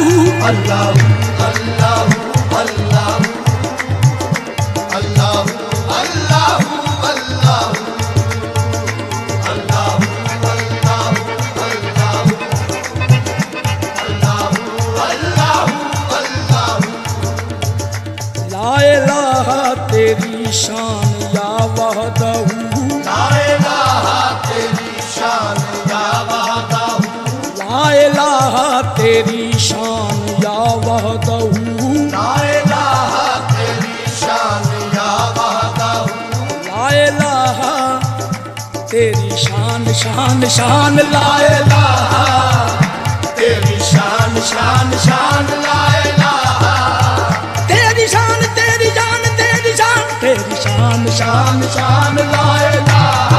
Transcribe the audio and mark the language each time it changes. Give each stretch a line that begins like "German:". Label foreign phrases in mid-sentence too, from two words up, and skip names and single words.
Urdu: اللہ اللہ اللہ اللہ اللہ تیری شان
Arabic: يا وحده, لا إله
Urdu: تیری شان
Arabic: يا وحده, لا إله
Urdu: تیری شان
Arabic: يا وحده, لا إله
Urdu: تیری شان
Arabic: يا وحده, لا إله
Urdu: تیری شان شان شان، لا إلٰہ تیری شان شان شان,
Arabic: لا إله
Urdu: شان شان
Arabic: لا إله,